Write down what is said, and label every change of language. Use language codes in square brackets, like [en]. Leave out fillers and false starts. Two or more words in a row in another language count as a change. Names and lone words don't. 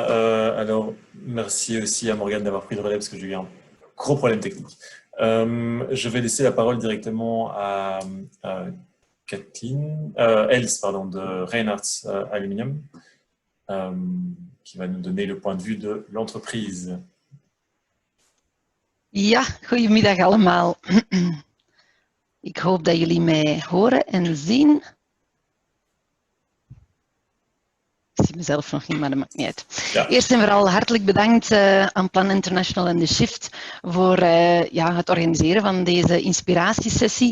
[fr] Alors, merci aussi à Morgane d'avoir pris le relais parce que j'ai eu un gros problème technique. Je vais laisser la parole directement à Kathleen, Els, pardon, de Reinhardt Aluminium, qui va nous donner le point de vue de l'entreprise. [nl] Ja, goedemiddag allemaal. Ik hoop dat jullie mij horen en zien. Ik zie mezelf nog niet, maar dat maakt niet uit. Ja. Eerst en vooral hartelijk bedankt aan Plan International en The Shift voor het organiseren van deze inspiratiesessie.